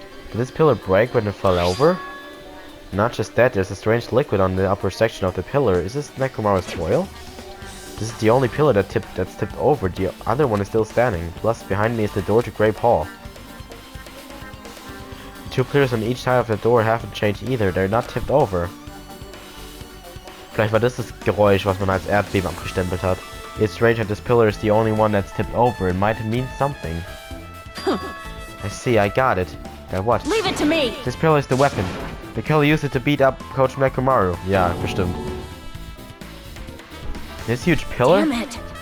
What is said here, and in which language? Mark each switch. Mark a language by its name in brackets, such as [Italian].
[English] Did this pillar break when it fell over? Not just that, there's a strange liquid on the upper section of the pillar. Is this Nekomaru's oil? This is the only pillar that's tipped over. The other one is still standing. Plus, behind me is the door to Grape Hall. The two pillars on each side of the door haven't changed either. They're not tipped over. [German] Vielleicht war das Geräusch, was man als Erdbeben abgestempelt hat. [English] It's strange that this pillar is the only one that's tipped over. It might mean something. I see, I got it. Got what? Leave it to me! This pillar is the weapon. The killer used it to beat up Coach Nekomaru. [German] Ja, bestimmt. [English] This huge pillar? Damn it!